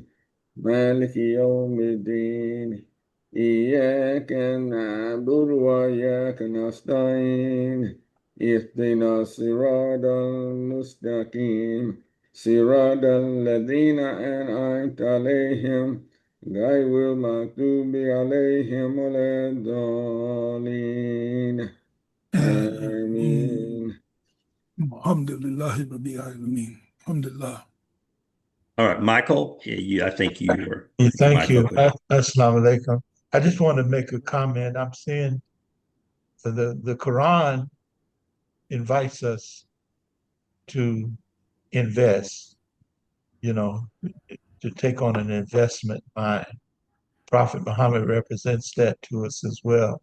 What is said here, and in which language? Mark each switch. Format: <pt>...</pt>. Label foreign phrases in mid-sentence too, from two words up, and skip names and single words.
<ar>مالك يوم الدين إياك نعبد وإياك نستعين اهدنا الصراط المستقيم صراط الذين أنعمت عليهم غير المغضوب عليهم ولا الضالين آمين. الحمد لله رب العالمين. Alhamdulillah.</ar> <en>All right, Michael, I think you were Yeah, with your thank mic you. open.</en> <ar>السلام عليكم.</ar> <en>I just want to make a comment. I'm seeing the Quran invites us to invest, you know, to take on an investment mind. Prophet Muhammad represents that to us as well.</en>